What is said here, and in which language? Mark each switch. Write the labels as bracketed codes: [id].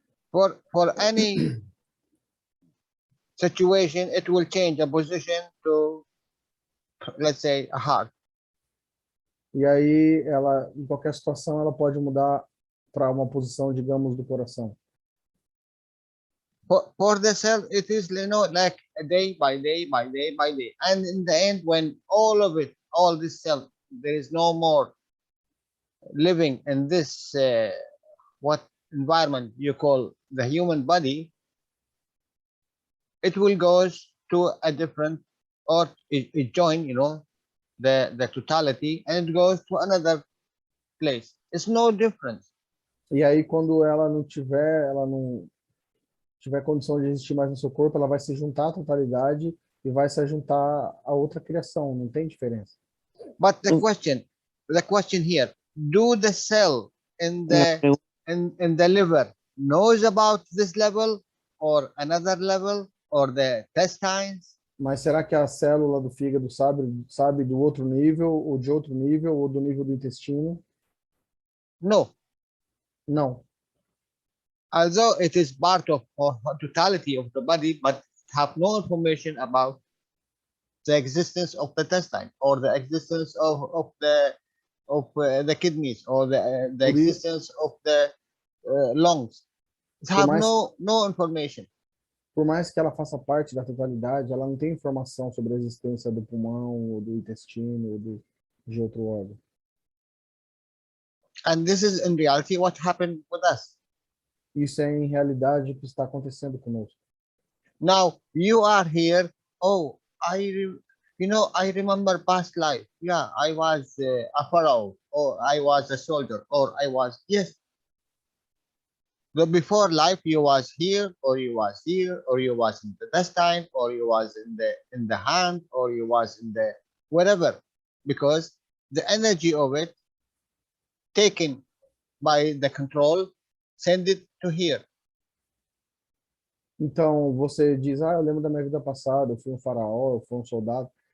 [en] For any situation, it will change a position to, let's say, a heart. [pt] E aí, ela, em qualquer situação, ela pode mudar para uma posição, digamos, do coração. [en] For the cell, it is, like a day by day by day by day. And in the end, when all this cell, there is no more living in this, what environment you call the human body, it will go to a different, or it join, the totality, and it goes to another place. It's no difference. [pt] E aí, quando ela não tiver condição de existir mais no seu corpo, ela vai se juntar à totalidade e vai se juntar a outra criação. Não tem diferença. [en] But the question here, do the cell in the liver knows about this level or another level or the intestines? [pt] Mas será que a célula do fígado sabe do outro nível, ou de outro nível, ou do nível do intestino? [en] No. [pt] Não. [en] Although it is part of or totality of the body, but have no information about the existence of the intestine or the existence of the kidneys or the existence of the lungs. It have no information. [pt] Por mais que ela faça parte da totalidade, ela não tem informação sobre a existência do pulmão, ou do intestino, ou de outro órgão. [en] And this is in reality what happened with us. [pt] Isso é em realidade o que está acontecendo conosco. [en] Now you are here. Oh, I remember past life. Yeah, I was a pharaoh, or I was a soldier, or I was, yes. The before life you was here, or you was here, or you was in the intestine, or you was in the hand, or you was in the whatever, because the energy of it taken by the control send it to here. [pt] Então, você diz, eu lembro da minha vida passada, eu fui um faraó, eu fui um soldado.